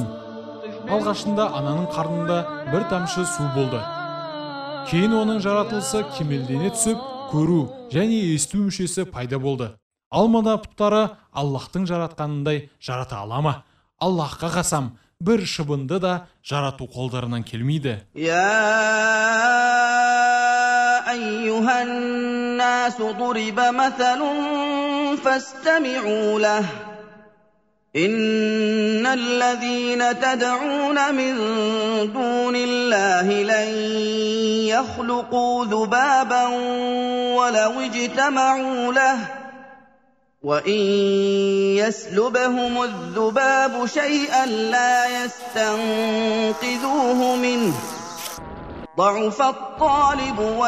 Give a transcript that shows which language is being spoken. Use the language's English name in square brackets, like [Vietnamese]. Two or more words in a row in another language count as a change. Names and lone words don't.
[Kazakh] Алғашында ананың қарнында бір тамшы су болды. Кейін оның жаратылысы кемелдене түсіп, көру және есту мүшесі пайда болды. Алмада пұттары Аллахтың жаратқанындай жарата алама? Аллахқа қасам, бір шыбынды да жарату қолдарынан келмейді. [Arabic] أيها الناس ضرب مثل فاستمعوا له إن الذين تدعون من دون الله لن يخلقوا ذبابا ولو اجتمعوا له وإن يسلبهم الذباب شيئا لا يستنقذوه منه ضعف الطالب